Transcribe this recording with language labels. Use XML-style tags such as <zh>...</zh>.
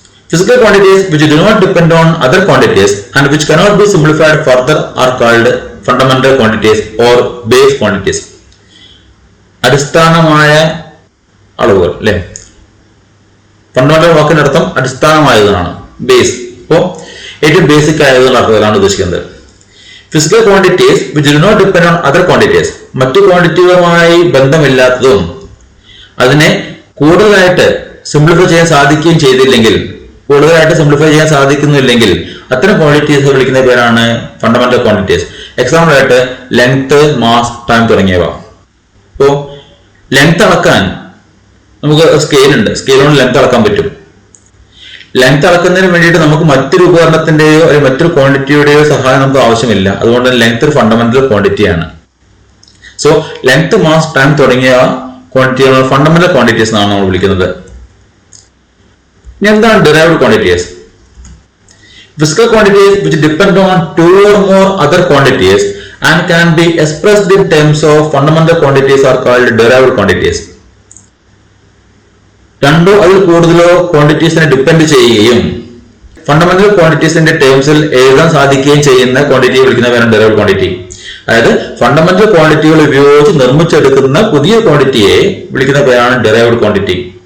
<en>Physical quantities which do not depend on other quantities and which cannot be simplified further are called fundamental quantities or base quantities.</en> <ml>അടിസ്ഥാനമായ അളവുകൾ അല്ലെ? Fundamental വാക്കിന്റെ അർത്ഥം അടിസ്ഥാനമായതാണ്, base. അപ്പോ ഏറ്റവും basic Ayatollah അർത്ഥത്തിലാണ് ഉദ്ദേശിക്കുന്നത്.</ml> <en>physical quantities which do not depend on other quantities,</en> <ml>മറ്റു ക്വാണ്ടിറ്റികളുമായി ബന്ധമില്ലാത്തതും അതിനെ കൂടുതലായിട്ട് സിംപ്ലിഫൈ ചെയ്യാൻ സാധിക്കുകയും ചെയ്തില്ലെങ്കിൽ, കൂടുതലായിട്ട് സിംപ്ലിഫൈ ചെയ്യാൻ സാധിക്കുന്നില്ലെങ്കിൽ അത്തരം ക്വാണ്ടിറ്റീസ് വിളിക്കുന്ന പേരാണ് ഫണ്ടമെന്റൽ ക്വാണ്ടിറ്റീസ്. എക്സാമ്പിൾ ആയിട്ട് ലെങ്ത്, മാസ്, ടൈം തുടങ്ങിയവ. ഇപ്പോ ലെങ്ത് അളക്കാൻ നമുക്ക് സ്കെയിൽ ഉണ്ട്, സ്കെയിൽ കൊണ്ട് ലെങ്ത് അളക്കാൻ പറ്റും. ലെങ്ത് അളക്കുന്നതിന് വേണ്ടിയിട്ട് നമുക്ക് മറ്റൊരു ഉപകരണത്തിന്റെയോ അല്ലെങ്കിൽ മറ്റൊരു ക്വാണ്ടിറ്റിയുടെയോ സഹായം നമുക്ക് ആവശ്യമില്ല. അതുകൊണ്ട് ലെങ്ത് ഒരു fundamental ക്വാണ്ടിറ്റിയാണ്. So length, mass, time തുടങ്ങിയ ക്വാണ്ടിറ്റികൾ ഫണ്ടമെന്റൽ ക്വാണ്ടിറ്റീസ് എന്നാണ് നമ്മൾ വിളിക്കുന്നത്. എന്താണ്</ml> <en>derived quantities? Physical quantities which depend on two or more other quantities and can be expressed in terms of fundamental quantities are called derived quantities.</en> <ml>രണ്ടോ അതിൽ കൂടുതലോ ക്വാണ്ടിറ്റീസിനെ depend ചെയ്യുകയും fundamental ക്വാണ്ടിറ്റീസിന്റെ ടേംസിൽ എഴുതാൻ സാധിക്കുകയും ചെയ്യുന്ന ക്വാണ്ടിറ്റിയെ വിളിക്കുന്ന പേരാണ് derived quantity. അതായത് ഫണ്ടമെന്റൽ ക്വാണ്ടിറ്റികൾ ഉപയോഗിച്ച് നിർമ്മിച്ചെടുക്കുന്ന പുതിയ ക്വാണ്ടിറ്റിയെ വിളിക്കുന്ന പേരാണ് derived quantity.</ml>